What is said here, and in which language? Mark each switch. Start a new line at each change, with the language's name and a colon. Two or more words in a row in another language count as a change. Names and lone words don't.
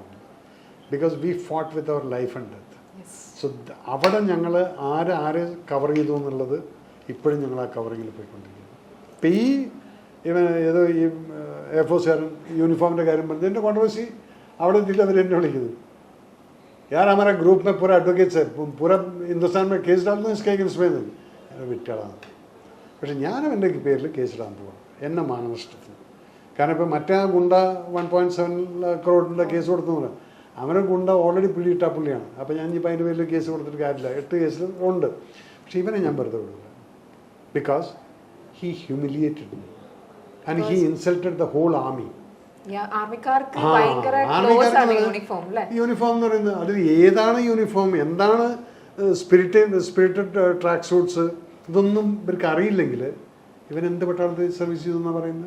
English: because we fought with our life and death.
Malayalam: സോ അവിടെ ഞങ്ങൾ ആരെ കവർ ചെയ്തു എന്നുള്ളത് ഇപ്പോഴും ഞങ്ങൾ ആ കവറിങ്ങിൽ പോയിക്കൊണ്ടിരിക്കുന്നു. ഇപ്പം ഈ ഏതോ ഈ എയർഫോഴ്സുകാരൻ യൂണിഫോമിൻ്റെ കാര്യം പറഞ്ഞത് എൻ്റെ കോൺട്രവേഴ്സി അവിടെ എത്തിയിട്ട് അവർ എന്നെ വിളിക്കുന്നത്,
Hindi: यार हमारा ग्रुप में पूरा एडवोकेट्स है, पूरा हिंदुस्तान में केस डालना इसके अगेंस्ट में വിറ്റാളാണ്.
Malayalam: പക്ഷെ ഞാനും എൻ്റെ പേരിൽ കേസിടാൻ പോവാണ് എന്നെ മാനനഷ്ടത്തിന്. കാരണം ഇപ്പോൾ മറ്റേ ആ ഗുണ്ട 1.7 crore കേസ് കൊടുത്തു, അവനെ ഗുണ്ട ഓൾറെഡി പിടിയിട്ട പുള്ളിയാണ്. അപ്പോൾ ഞാൻ ഇപ്പോൾ അതിൻ്റെ പേരിൽ കേസ് കൊടുത്തിട്ട് കാര്യമില്ല, 8 കേസിൽ ഉണ്ട്. പക്ഷെ ഇവനെ ഞാൻ വെറുതെ വിടില്ല.
English: because he humiliated me and he insulted the whole army.
Malayalam: യൂണിഫോം എന്ന് പറയുന്നത് അതിൽ ഏതാണ് യൂണിഫോം, എന്താണ്
English: spirited track suits,
Malayalam: ഇതൊന്നും ഇവർക്ക് അറിയില്ലെങ്കിൽ ഇവൻ എന്ത് പട്ടാളത്തിൽ സർവീസ് ചെയ്തെന്നാണ് പറയുന്നത്.